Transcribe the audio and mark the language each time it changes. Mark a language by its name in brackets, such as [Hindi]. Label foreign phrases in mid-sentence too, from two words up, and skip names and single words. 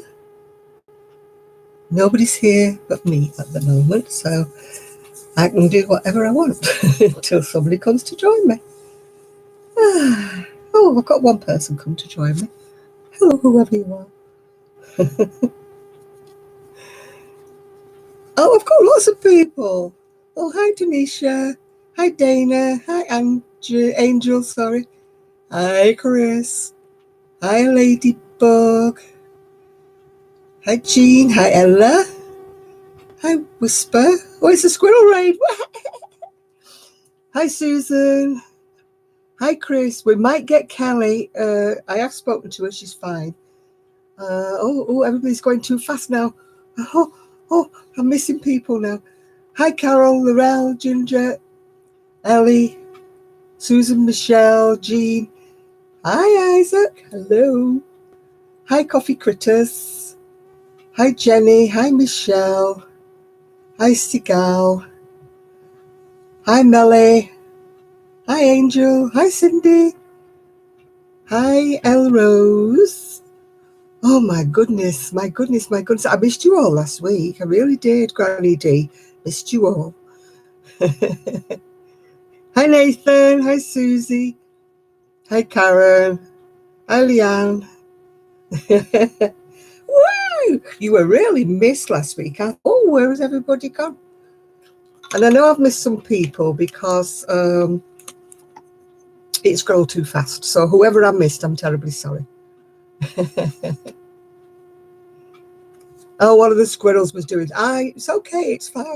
[English] Nobody's here but me at the moment, so I can do whatever I want until somebody comes to join me. Oh, I've got one person come to join me. Hello, whoever you are. Oh, I've got lots of people. Oh, hi Denisha. Hi Dana. Hi Angel, sorry. Hi Chris. Hi Ladybug. Hi Jean. Hi Ella. Hi Whisper. Oh, it's a squirrel raid. Hi Susan. Hi Chris. We might get Kelly. I have spoken to her. She's fine. Everybody's going too fast now. Oh, I'm missing people now. Hi Carol, Laurel, Ginger, Ellie, Susan, Michelle, Jean. Hi Isaac. Hello. Hi Coffee Critters. Hi Jenny. Hi Michelle. Hi Sigal. Hi Melly. Hi Angel. Hi Cindy. Hi Elrose. Oh my goodness. I missed you all last week. I really did, Granny D. Missed you all. Hi Nathan. Hi Susie. Hi Karen. Hi Leanne. Woo! You were really missed last week. Oh, where has everybody gone? And I know I've missed some people because it scrolled too fast. So whoever I missed, I'm terribly sorry. Oh, one of the squirrels was doing, it's okay, it's fine.